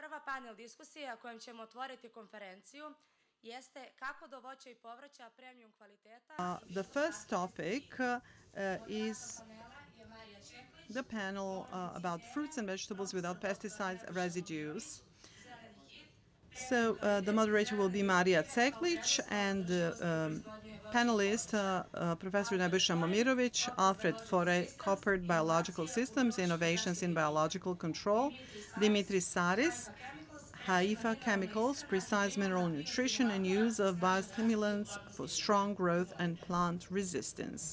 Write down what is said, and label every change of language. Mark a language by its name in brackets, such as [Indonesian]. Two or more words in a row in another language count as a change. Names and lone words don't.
[Serbian] Prva panel diskusija kojom ćemo otvoriti konferenciju jeste kako do voća I povrća premium kvaliteta. [English] The first topic is the panel about fruits and vegetables without pesticides residues. So the moderator will be Marija Ceklic, and the panelist, Professor Nebojsa Momirovic, Alfred Forre, Koppert Biological Systems, Innovations in Biological Control, Dimitris Saris, Haifa Chemicals, Precise Mineral Nutrition and Use of Biostimulants for Strong Growth and Plant Resistance.